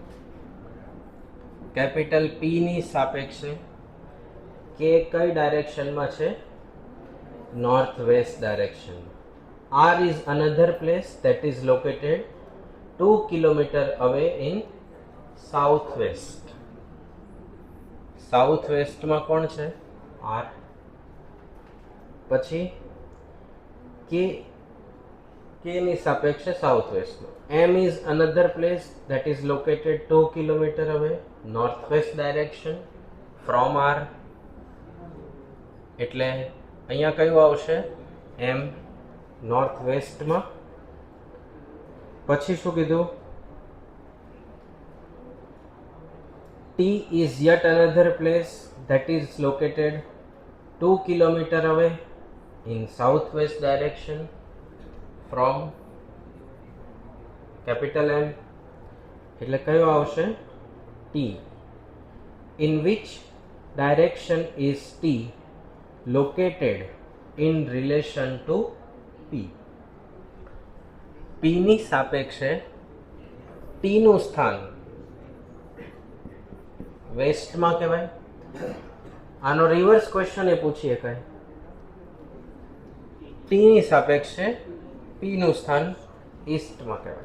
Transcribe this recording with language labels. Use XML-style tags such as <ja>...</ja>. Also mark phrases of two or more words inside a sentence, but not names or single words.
<gu>કેપિટલ P ની સાપેક્ષે કે કઈ ડાયરેક્શનમાં છે?</gu> <en>north west direction. R is another place that is located 2 kilometer away in southwest. south westમાં</en> <gu>કોણ છે? R. પછી કે ની સાપેક્ષે</gu> <en>south westમાં. M is another place that is located 2 kilometer away northwest direction from R.</en> <gu>એટલે અહીંયા કયું આવશે? M</gu> <en>north westમાં.</en> <gu>પછી શું કીધું?</gu> <en>T is yet another place that is located 2 kilometer away in southwest direction from capital M.</en> <gu>એટલે કયો આવશે? T.</gu> <en>In which direction is T located in relation to P?</en> <gu>P ની સાપેક્ષે T નું સ્થાન વેસ્ટમાં કહેવાય. આનો</gu> <en>reverse question</en> <gu>એ પૂછી શકાય. T ની સાપેક્ષે P નું સ્થાન ઈસ્ટમાં કહેવાય.</gu>